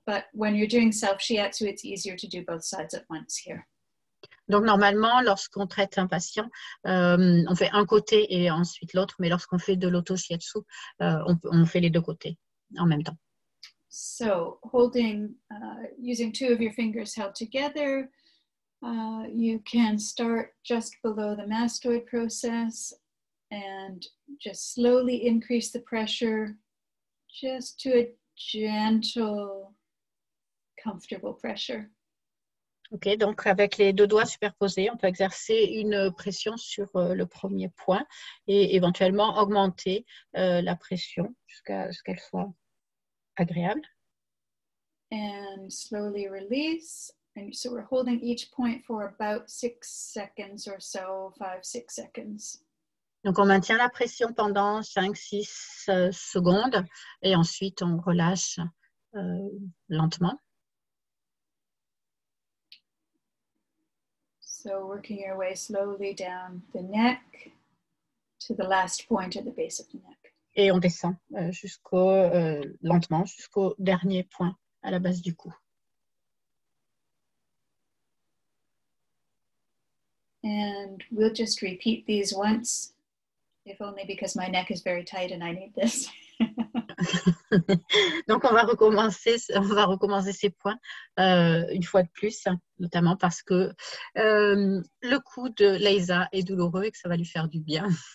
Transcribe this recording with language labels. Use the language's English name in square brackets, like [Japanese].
[English] But when you're doing self-shiatsu, it's easier to do both sides at once here. [French] Donc normalement, lorsqu'on traite un patient, on fait un côté et ensuite l'autre, mais lorsqu'on fait de l'auto-shiatsu, on fait les deux côtés en même temps. [English] So holding, using 2 of your fingers held together, you can start just below the mastoid process and just slowly increase the pressure just to a gentle, comfortable pressure. [French] Ok, donc avec les 2 doigts superposés, on peut exercer une pression sur le premier point et éventuellement augmenter la pression jusqu'à ce qu'elle soit agréable. [English] And slowly release. And so we're holding each point for about 6 seconds or so, 5-6 seconds. [French] Donc on maintient la pression pendant 5-6 secondes et ensuite on relâche lentement. [English] So working your way slowly down the neck to the last point at the base of the neck. [French] Et on descend lentement jusqu'au dernier point à la base du cou. [English] And we'll just repeat these once, if only because my neck is very tight and I need this. [French] Donc on va recommencer ces points une fois de plus, notamment parce que le cou de Leisa est douloureux et que ça va lui faire du bien.